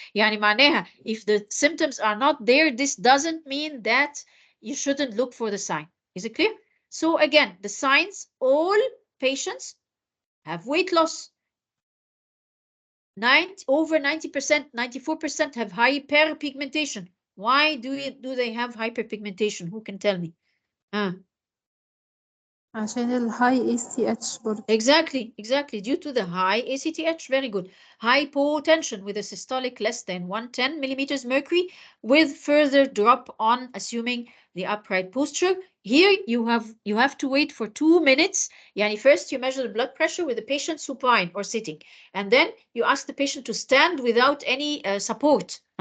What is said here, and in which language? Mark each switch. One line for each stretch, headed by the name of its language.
Arabic: يعني معناها,
English: if the symptoms are not there, this doesn't mean that you shouldn't look for the sign. Is it clear? So again, the signs, all patients have weight loss. Over 90%, 94% have hyperpigmentation. Why do they have hyperpigmentation? Who can tell me?
Arabic: عشان ال
English: high ACTH
Arabic: برضه.
English: Exactly. Due to the high ACTH. Very good. Hypotension with a systolic less than 110 millimeters mercury, with further drop on assuming the upright posture. Here you have to wait for 2 minutes. Yani first you measure the blood pressure with the patient supine or sitting, and then you ask the patient to stand without any support.